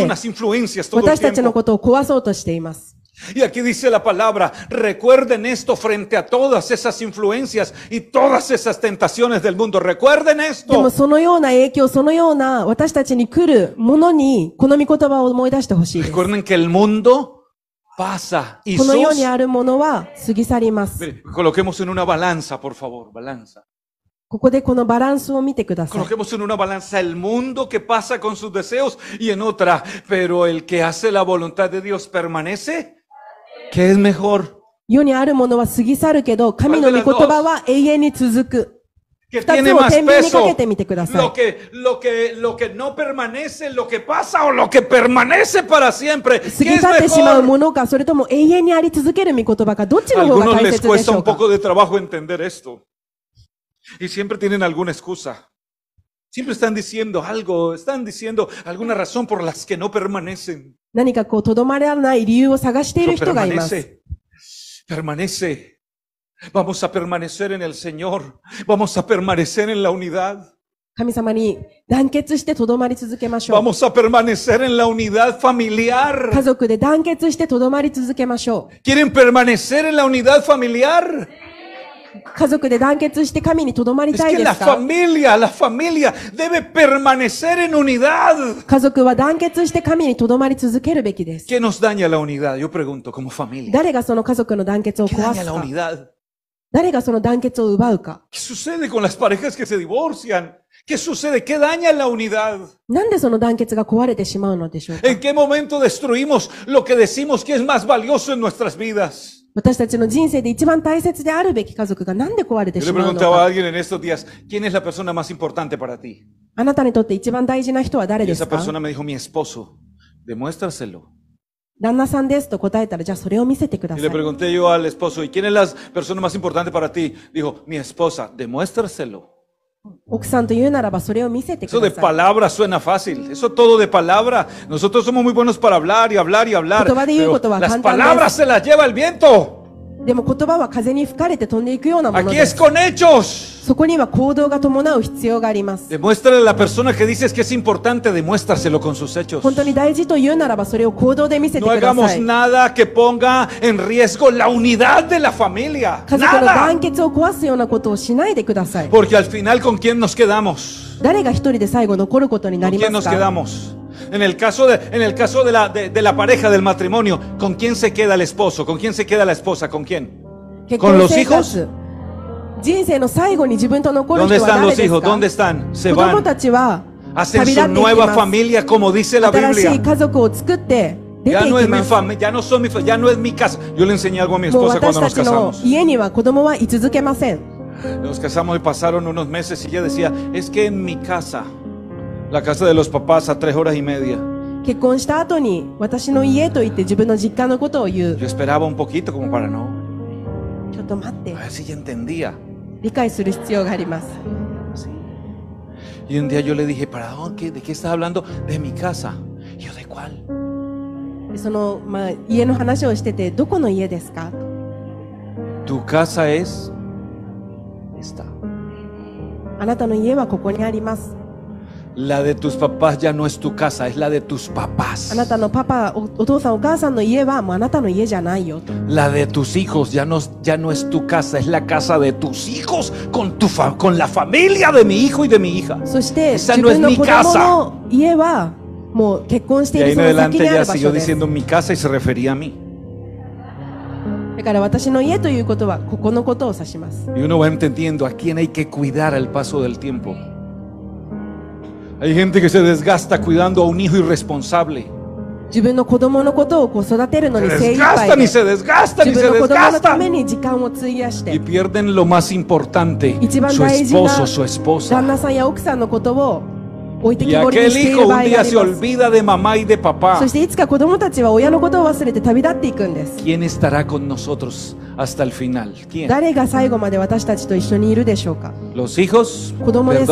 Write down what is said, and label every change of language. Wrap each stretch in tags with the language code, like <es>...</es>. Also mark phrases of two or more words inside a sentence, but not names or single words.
<es>Unas influencias todo el</es> <ja>私たちの</ja> <es>tiempo.</es> <ja>ことを壊そうとしています。</ja> <es>Y aquí dice la palabra, recuerden esto frente a todas esas influencias y todas esas tentaciones del mundo. Recuerden</es> <ja>でも</ja> <es>esto.</es> <ja>そのような影響、そのような私たちに来るものにこの御言葉を思い出してほしいです。</ja> <es>Recuerden que el mundo pasa y</es> <ja>この世に</ja> <es>sus...</es> <ja>あるものは過ぎ去ります。</ja> <es>Mire, coloquemos en una balanza, por favor, balanza.</es> <ja>ここでこのバランスを見てください。</ja> <es>Coloquemos en una balanza el mundo que pasa con sus deseos y en otra, pero el que hace la voluntad de Dios permanece. ¿Qué es mejor?</es> <ja>世にあるものは過ぎ去るけど、神の御言葉は永遠に続く。</ja> <es>que</es> <ja>二つ</ja> <es>tiene</es> <ja>を</ja> <es>más</es> <ja>天秤にか</ja> <es>peso,</es> <ja>けてみてください。</ja> <es>lo que no permanece, lo que pasa o lo que permanece para siempre.</es> <ja>過</ja> <es>¿Qué</es> <ja>ぎ</ja> <es>es</es> <ja>去ってしまう</ja> <es>mejor?</es> <ja>ものか、それとも永遠にあり続ける御言葉か、どっち</ja> <es>A</es> <ja>の方が</ja> <es>algunos</es> <ja>大</ja> <es>les</es> <ja>切で</ja> <es>cuesta</es> <ja>しょ</ja> <es>un</es> <ja>うか。</ja> <es>poco de trabajo entender esto. Y siempre tienen alguna excusa. Siempre están diciendo algo, están diciendo alguna razón por las que no permanecen.</es> <ja>何かこう、とどまらない理由を探している</ja> <es>Pero</es> <ja>人がいます。</ja> <es>permanece. Vamos a permanecer en el Señor. Vamos a permanecer en la unidad.</es> <ja>神様に団結してとどまり続けましょう。</ja> <es>Vamos a permanecer en la unidad familiar.</es> <ja>家族で団結してとどまり続けましょ</ja> <es>¿Quieren permanecer en la unidad familiar?</es> <ja>う。家族で団結して神にとどまり</ja> <es>Es</es> <ja>たい</ja> <es>que</es> <ja>で</ja> <es>la</es> <ja>すか？</ja> <es>familia debe permanecer en unidad.</es> <ja>家族は団結して神にとどまり続けるべきです。</ja> <es>¿Qué nos daña la unidad? Yo pregunto como familia.</es> <ja>誰がその家族の団結を</ja> <es>¿Qué</es> <ja>壊</ja> <es>daña</es> <ja>す</ja> <es>la</es> <ja>か？</ja> <es>unidad?</es> <ja>誰がその団結を奪うか？</ja> <es>¿Qué sucede con las parejas que se divorcian? ¿Qué sucede? ¿Qué daña la unidad?</es> <ja>なんでその団結が壊れてしまうのでしょうか？</ja> <es>¿En qué momento destruimos lo que decimos que es más valioso en nuestras vidas?</es> <ja>私たちの人生で一番大切であるべき家族がなんで壊れて</ja> <es>Yo</es> <ja>し</ja> <es>le</es> <ja>まうの</ja> <es>preguntaba a</es> <ja>か？</ja> <es>alguien en estos días, ¿quién es la persona más importante para ti?</es> <ja>あなたにとって一番大事な人は誰</ja> <es>Y</es> <ja>で</ja> <es>esa</es> <ja>すか？</ja> <es>persona me dijo, mi esposo. Demuéstraselo.</es> <ja>旦那さんですと答えたら、じゃあそれを見せてくだ</ja> <es>Y</es> <ja>さ</ja> <es>le</es> <ja>い。</ja> <es>pregunté yo al esposo, ¿y quién es la persona más importante para ti? Dijo, mi esposa. Demuéstraselo.</es> <ja>奥さんと言うならばそれを見せてく</ja> <es>Eso de</es> <ja>ださい。</ja> <es>palabra suena fácil. Eso todo de palabra. Nosotros somos muy buenos para hablar y hablar y hablar.</es> <ja>言葉で言う</ja> <es>Pero</es> <ja>ことは</ja> <es>las</es> <ja>簡単です。</ja> <es>palabras se las lleva el viento.</es> <ja>でも言葉は風に吹かれて飛んでいくようなもの</ja> <es>Aquí</es> <ja>で</ja> <es>es</es> <ja>す。</ja> <es>con hechos.</es> <ja>そこには行動が伴う必要があります。</ja> <es>Demuéstrale a la persona que dices que es importante, demuéstraselo con sus hechos.</es> <ja>本当に大事と言うならばそれを行動で見せて</ja> <es>No</es> <ja>くだ</ja> <es>hagamos</es> <ja>さい。</ja> <es>nada que ponga en riesgo la unidad de la familia.</es> <ja>家族の</ja> <es>Nada.</es> <ja>団結を壊すようなことをしないでください。</ja> <es>Porque al final, ¿con quién nos quedamos?</es> <ja>誰が一人で最後残ることにな</ja> <es>¿Con</es> <ja>り</ja> <es>quién</es> <ja>ま</ja> <es>nos</es> <ja>すか？</ja> <es>quedamos? En el caso de la pareja, del matrimonio, ¿con quién se queda el esposo? ¿Con quién se queda la esposa? ¿Con quién?</es> <ja>結</ja> <es>con</es> <ja>婚</ja> <es>los</es> <ja>生</ja> <es>hijos?</es> <ja>活。人生の最後に自分と残る</ja> <es>¿Dónde</es> <ja>人は</ja> <es>están</es> <ja>誰</ja> <es>los</es> <ja>です</ja> <es>hijos?</es> <ja>か？</ja> <es>¿Dónde están? Se</es> <ja>子供</ja> <es>van.</es> <ja>たちは</ja> <es>Hacen</es> <ja>旅立</ja> <es>su</es> <ja>っていき</ja> <es>nueva</es> <ja>ます。</ja> <es>familia, como dice la</es> <ja>新しい</ja> <es>Biblia.</es> <ja>家族を作って出て</ja> <es>Ya</es> <ja>い</ja> <es>no es</es> <ja>き</ja> <es>mi</es> <ja>ます。</ja> <es>familia, ya no son ya no es mi casa. Yo le enseñé algo a mi</es> <ja>もう</ja> <es>esposa</es> <ja>私</ja> <es>cuando</es> <ja>た</ja> <es>nos</es> <ja>ちの</ja> <es>casamos.</es> <ja>家には子供は居続けません。</ja> <es>Nos casamos y pasaron unos meses y ella decía, es que en mi casa, la casa de los papás a 3 horas y media,</es> <ja>結婚した後に私の家と言って自分の実家のことを言う。</ja> <es>yo esperaba un poquito como para no,</es> <ja>ちょっと待って</ja> <es>a。ver si ella entendía.</es> <ja>理解する必要があります。</ja> <es>Sí. Y un día yo le dije, ¿para dónde? ¿De qué estás hablando? De mi casa. Y yo, ¿de cuál?</es> <ja>でその、家の話をしてて、どこの家ですか？</ja> <es>Tu casa es esta.</es> <ja>あなたの家はここにあります。</ja> <es>La de tus papás ya no es tu casa, es la de tus papás.</es> <ja>あなたのパパ、お父さんお母さんの家はもうあなたの家じゃないよと。</ja> <es>La de tus hijos ya no es tu casa, es la casa de tus hijos con la familia de mi hijo y de mi hija.</es> <ja>そして</ja> <es>Esa</es> <ja>自</ja> <es>no es</es> <ja>分の</ja> <es>mi</es> <ja>子供</ja> <es>casa.</es> <ja>の家はもう結婚し</ja> <es>Y</es> <ja>てい</ja> <es>ahí</es> <ja>る</ja> <es>en</es> <ja>その</ja> <es>adelante</es> <ja>先にあ</ja> <es>ya</es> <ja>る場</ja> <es>siguió</es> <ja>所です。</ja> <es>diciendo mi casa y se refería a mí.</es> <ja>だから私の家ということはここのことを指します。</ja> <es>Y uno va entendiendo a quién hay que cuidar al paso del tiempo. Hay gente que se desgasta cuidando a un hijo irresponsable.</es> <ja>自分の子供のことをこう育てるの</ja> <es>Se</es> <ja>に精一杯</ja> <es>desgastan</es> <ja>で</ja> <es>y se desgastan y</es> <ja>自</ja> <es>se</es> <ja>分の子供のため</ja> <es>desgastan.</es> <ja>に時間を費やし</ja> <es>Y</es> <ja>て</ja> <es>pierden lo más importante,</es> <ja>一番</ja> <es>su</es> <ja>大事な</ja> <es>esposo, su</es> <ja>旦</ja> <es>esposa.</es> <ja>那さんや奥さんのことを置いて</ja> <es>Y</es> <ja>きぼりに</ja> <es>aquel</es> <ja>してい</ja> <es>hijo</es> <ja>る場</ja> <es>un</es> <ja>合が</ja> <es>día</es> <ja>あり</ja> <es>se</es> <ja>ます。</ja> <es>olvida de mamá y de papá.</es> <ja>そしていつか子供たちは親のことを忘れて旅立っていくんです。</ja> <es>¿Quién estará con nosotros hasta el final? ¿Quién?</es> <ja>誰が最後まで私たちと一緒にいるでしょうか？</ja> <es>¿Los hijos? ¿Cómo es,</es>